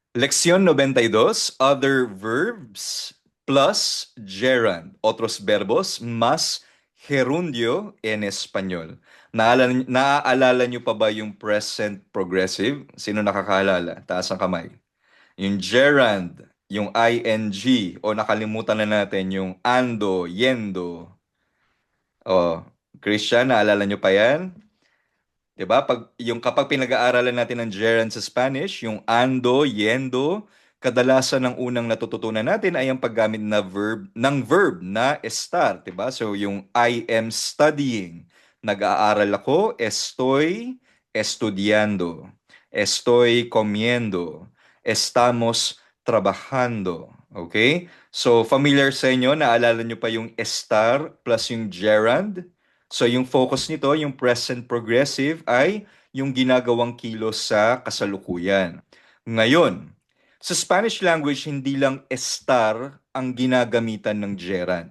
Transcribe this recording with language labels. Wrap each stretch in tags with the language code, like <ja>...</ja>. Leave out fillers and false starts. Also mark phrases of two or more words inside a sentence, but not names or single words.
<es>Lección 92,</es> <en>other verbs plus gerund.</en> <es>Otros verbos más gerundio en español.</es> <tl>Naaalala nyo pa ba yung</tl> <en>present progressive?</en> <tl>Sino nakakaalala? Taas ang kamay. Yung gerund, yung ing, o nakalimutan na natin yung</tl> <es>ando, yendo.</es> <tl>O, Christian, naalala nyo pa yan? 'Di ba? Kapag pinag-aaralan natin ng gerund sa Spanish, yung</tl> <es>ando, yendo,</es> <tl>kadalasan ng unang natututunan natin ay ang paggamit ng verb na estar, 'di ba?</tl> <en>So yung I am studying,</en> <tl>nag-aaral ako,</tl> <es>estoy estudiando, estoy comiendo, estamos trabajando.</es> <tl>Okay? So familiar sa inyo, naalala nyo pa yung estar plus yung gerund? So yung focus nito, yung</tl> <en>present progressive</en> <tl>ay yung ginagawang kilos sa kasalukuyan. Ngayon, sa</tl> <en>Spanish language,</en> <tl>hindi lang estar ang ginagamitan ng gerund.</tl>